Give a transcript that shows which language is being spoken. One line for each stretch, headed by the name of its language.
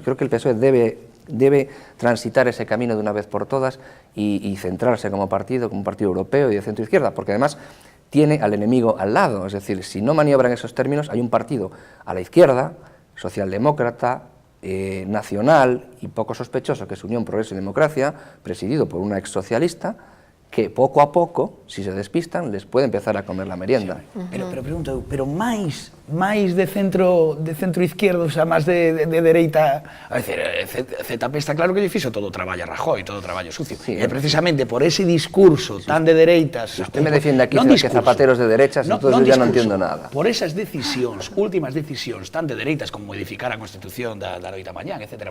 Spanish: Creo que el PSOE debe transitar ese camino de una vez por todas y centrarse como un partido europeo y de centro izquierda, porque además tiene al enemigo al lado, es decir, si no maniobra en esos términos, hay un partido a la izquierda, socialdemócrata, nacional y poco sospechoso, que es Unión, Progreso y Democracia, presidido por una exsocialista, que poco a poco, si se despistan, les puede empezar a comer la merienda.
Galician: Pero pregunto, pero máis de
Spanish: centro izquierdo, o sea,
Galician: máis de dereita, a decir, ZP está claro que lle fixo todo o traballo a Rajoy, todo o traballo sucio.
Spanish: Sí,
Galician: e precisamente por ese discurso tan de dereitas...
Spanish: Si usted me defiende aquí que Zapatero es de derechas, entonces yo ya no entiendo nada.
Galician: Por esas decisións, últimas decisións tan de dereitas como modificar a Constitución da noite a mañán, etc.